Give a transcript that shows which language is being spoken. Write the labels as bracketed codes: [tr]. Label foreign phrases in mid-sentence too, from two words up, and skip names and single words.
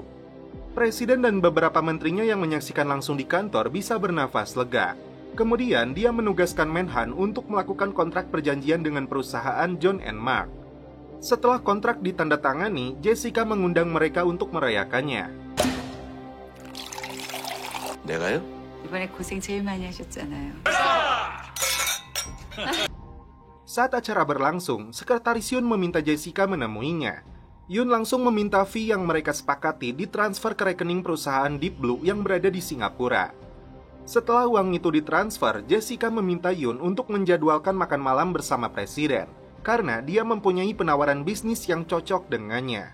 [id] Presiden dan beberapa menterinya yang menyaksikan langsung di kantor bisa bernafas lega. Kemudian dia menugaskan Menhan untuk melakukan kontrak perjanjian dengan perusahaan John & Mark. Setelah kontrak ditandatangani, Jessica mengundang mereka untuk merayakannya. [ko] 내가요? 이번에 고생 제일 많이 하셨잖아요. [id] Saat acara berlangsung, sekretaris Yoon meminta Jessica menemuinya. Yoon langsung meminta fee yang mereka sepakati ditransfer ke rekening perusahaan Deep Blue yang berada di Singapura. Setelah uang itu ditransfer, Jessica meminta Yoon untuk menjadwalkan makan malam bersama presiden, karena dia mempunyai penawaran bisnis yang cocok dengannya.